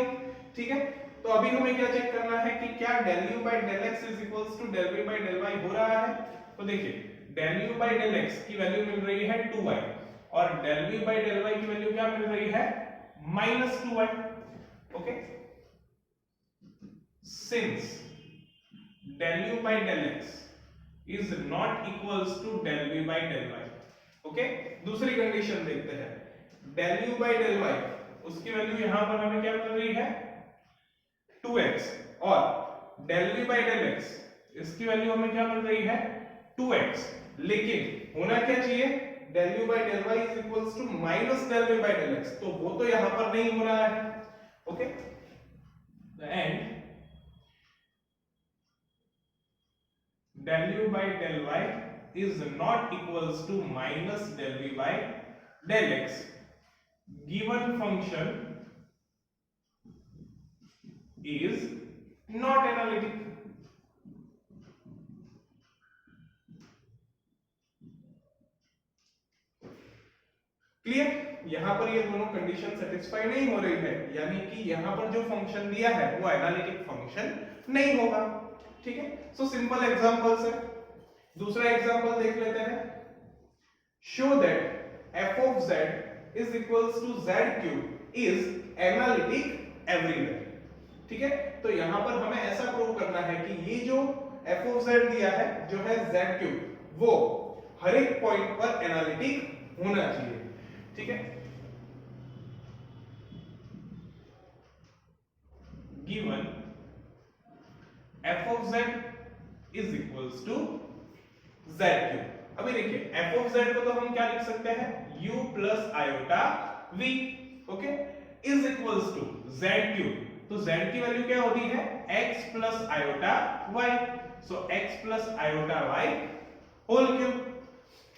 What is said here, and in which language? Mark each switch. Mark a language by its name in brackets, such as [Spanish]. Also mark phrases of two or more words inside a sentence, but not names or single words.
[Hindi] ठीक है, तो अभी हमें क्या चेक करना है कि क्या [English] del u by del x is equals to del v by del y [Hindi] हो रहा है। तो देखिए [English] del u by del x [Hindi] की वैल्यू मिल रही है 2y और [English] del v by del y [Hindi] की वैल्यू क्या मिल रही है, माइनस 2y। [English] okay, since del u by del x is not equals to del v by del y। [Hindi] ओके, दूसरी कंडीशन देखते हैं, del u by del y उसकी वैल्यू यहां पर हमें क्या मिल रही है, 2x और del v by del x इसकी वैल्यू हमें क्या मिल रही है, 2x। लेकिन होना क्या चाहिए, [English] del u by del y is equals to minus del v by del x, [Hindi] तो वो तो यहां पर नहीं हो रहा है। [English] okay, and del u by del y is not equals to minus del v by del x given function is not analytic। [Hindi] क्लियर, यहां पर ये दोनों [English] condition satisfy [Hindi] नहीं हो रही है, यानी कि यहां पर जो फंक्शन दिया है वो [English] analytic function [Hindi] नहीं होगा। ठीक है, [English] so simple examples [Hindi] है, दूसरा एग्जांपल देख लेते हैं, [English] show that f of z is equals to z cube is analytic everywhere। [Hindi] ठीक है, तो यहां पर हमें ऐसा प्रूव करना है कि ये जो [English] f of z [Hindi] दिया है जो है [English] z cube, [Hindi] वो हर एक पॉइंट पर एनालिटिक होना चाहिए। ठीक है, [English] given f of z is equals to z cube. [Hindi] अभी देखिए [English] f of z [Hindi] को तो हम क्या लिख सकते हैं, [English] u plus iota v. okay, is equals to z cube, [Hindi] तो z की वैल्यू क्या होती है, [English] x plus iota y, so x plus iota y whole cube.